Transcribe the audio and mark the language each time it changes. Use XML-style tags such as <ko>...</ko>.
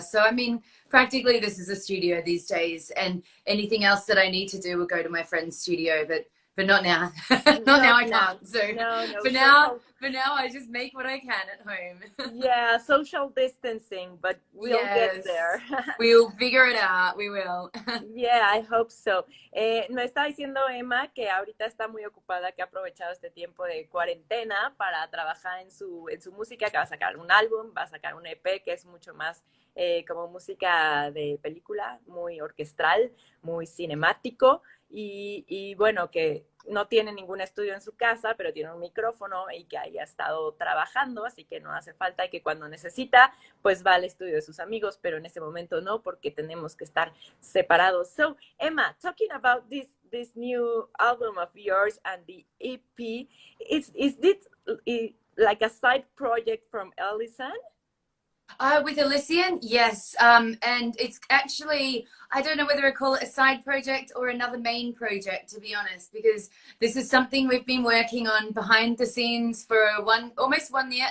<en>So I mean, practically this is a studio these days, and anything else that I need to do will go to my friend's studio, but not now. Not now I can't. So for now I just make what I can at home. Yeah, social distancing, but we'll get there. We'll figure it out. We will. Yeah, I hope so.</en> <es>Me está diciendo Emma que ahorita está muy ocupada, que ha aprovechado este tiempo de cuarentena para trabajar en su música, que va a sacar un álbum, va a sacar un EP que es mucho más como música de película, muy orquestral, muy cinemático. Y bueno, que no tiene ningún estudio en su casa, pero tiene un micrófono y que haya estado trabajando, así que no hace falta, y que cuando necesita, pues va al estudio de sus amigos, pero en ese momento no, porque tenemos que estar separados.</es> <en>So, Emma, talking about this new album of yours and the EP, is this like a side project from Elysian? With Elysian, yes. And it's actually, I don't know whether I call it a side project or another main project, to be honest, because this is something we've been working on behind the scenes for almost 1 year.</en>